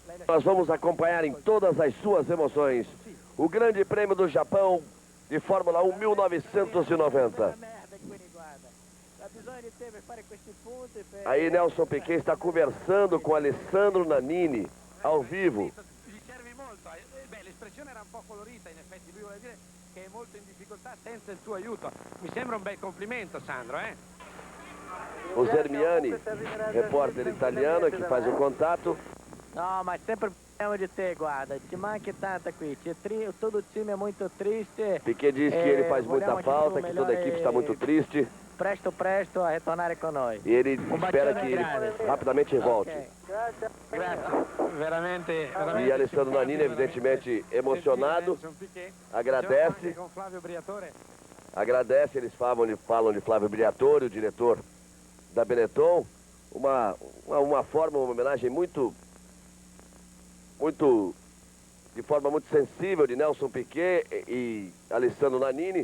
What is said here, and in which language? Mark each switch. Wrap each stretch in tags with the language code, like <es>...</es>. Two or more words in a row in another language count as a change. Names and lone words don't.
<pt>Nós vamos acompanhar em todas as suas emoções o Grande Prêmio do Japão de Fórmula 1 1990. Aí Nelson Piquet está conversando com Alessandro Nannini ao vivo.</pt> <it>L'espressione era un po' colorita, in effetti lui vuole dire che è molto in difficoltà senza il suo aiuto. Mi sembra un bel complimento, Sandro,</it> <pt>O Zermiani, repórter italiano, que faz o contato.</pt> <it>No, ma sempre parliamo di te, guarda, ci manchi tanta qui,</it> <pt>todo o time é muito triste. Piquet diz que ele faz muita falta, que toda a equipe está muito triste.</pt> <it>Presto a retornare con noi.</it> <pt>E ele espera que ele rapidamente volte.</pt> <it>Veramente.</it> <pt>E Alessandro Nannini, evidentemente emocionado, agradece. Agradece, eles falam de Flávio Briatore, o diretor da Benetton. Uma forma, uma homenagem de forma muito sensível de Nelson Piquet e Alessandro Nannini.</pt>